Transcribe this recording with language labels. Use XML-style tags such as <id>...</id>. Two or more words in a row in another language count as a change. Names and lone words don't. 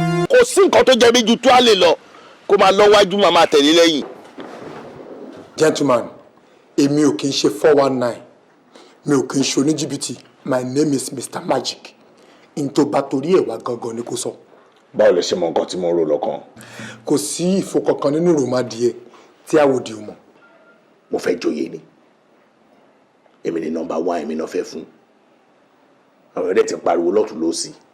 <yo>Kò sí nǹkan tó jẹ mí ju tó a lè lọ. Kó máa lọ wájú, máa máa tẹ̀lé lẹ́yìn. Gentleman, èmi ò kí ń ṣe four one nine. Mi ò kí ń ṣe oníjìbìtì.</yo> <en>My name is Mister Magic.</en> <yo>N tó bá torí ẹ̀ wá gangan ni kò sọ. Báwo lẹ ṣe mọ nǹkan tí mo ń rò lọ́kàn? Kò sí ìfo kankan nínú ìròmọdìẹ tí àwòdì ò mọ̀. Mo fẹ́ joyè ni. Èmi ni number one, èmi náà fẹ́ fún. Àwọn ọ̀rẹ́ ti pariwo lọ́tùn lósì.</yo>